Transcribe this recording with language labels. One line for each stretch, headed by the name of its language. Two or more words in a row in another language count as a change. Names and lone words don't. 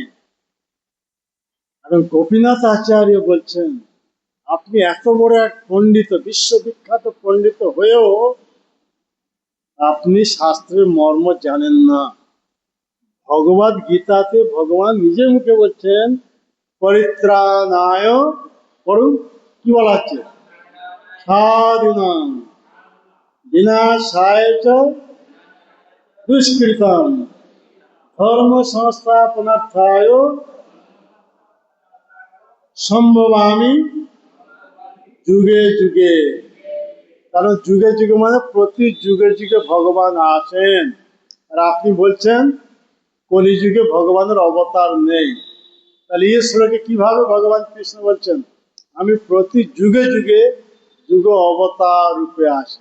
Bangla: এখন গোপীনাথ আচার্য বলছেন আপনি এত বড় এক পণ্ডিত, বিশ্ববিখ্যাত পণ্ডিত হয়েও আপনি শাস্ত্রের মর্ম জানেন না। ভগবদ গীতাতে ভগবান নিজের মুখে বলছেন পরিত্রাণায় করুন, কি বলা হচ্ছে
Sanskrit: সাধুনাং বিনাশায় চ দুষ্কৃতম ধর্ম সংস্থাপনার্থায় সম্ভবামি যুগে যুগে।
Bangla: কারণ যুগে যুগে মানে প্রতি যুগে যুগে ভগবান আসেন। আর আপনি বলছেন কলিযুগে ভগবানের অবতার নেই। তাহলে এই শ্লোকে কিভাবে ভগবান কৃষ্ণ বলছেন আমি প্রতি যুগে যুগে যুগ অবতার রূপে আসি?